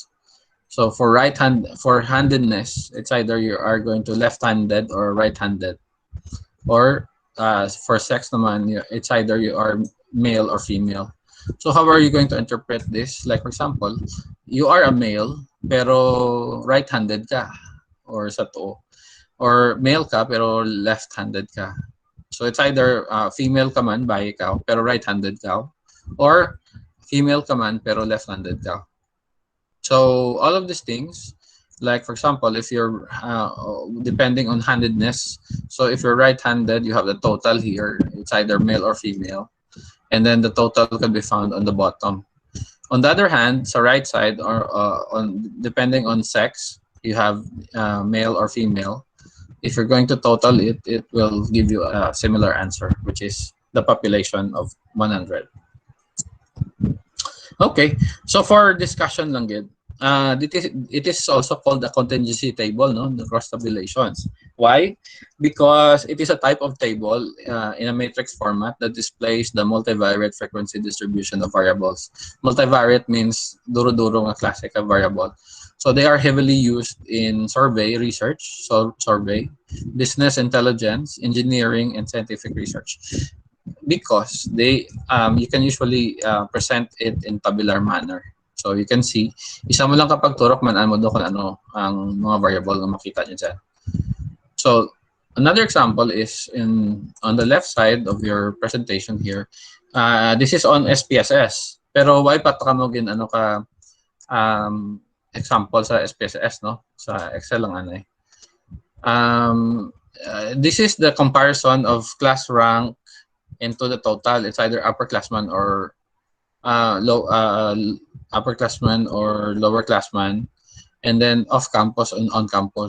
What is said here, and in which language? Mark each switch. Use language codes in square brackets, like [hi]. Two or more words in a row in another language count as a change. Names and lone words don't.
[en] So for handedness, it's either you are going to left-handed or right-handed, or for sex naman, it's either you are male or female. So how are you going to interpret this? Like for example, you are a male pero right-handed [hil] ka, or sa to, [en] or male [hil] ka pero [en] left-handed ka. So it's either female [hil] ka man, bae ka, pero [en] right-handed ka, or female [hil] ka man pero [en] left-handed ka. So all of these things, like for example, if you're depending on handedness, so if you're right-handed, you have the total here. It's either male or female, and then the total can be found on the bottom. On the other hand, sa right side, or on depending on sex, you have male or female. If you're going to total it, it will give you a similar answer, which is the population of 100. Okay, so for discussion [hil] lang gid, [en] it is also called a contingency table, no, the cross-tabulations. Why? Because it is a type of table in a matrix format that displays the multivariate frequency distribution of variables. Multivariate means [hil] duro-duro nga klase ka [en] variable. So they are heavily used in survey research, survey, business intelligence, engineering, and scientific research, because they you can usually present it in tabular manner. So you can see, [hil] isa mo lang kapag turok man mo do kung ano ang mga variable na makita niyo dyan. [en] So another example is on the left side of your presentation here. This is on SPSS. [hil] Pero why pa ka mo gin ano ka example sa SPSS, no? Sa Excel lang ano eh. [en] This is the comparison of class rank into the total. It's either upperclassman or upperclassman or lowerclassman, and then off campus and on campus.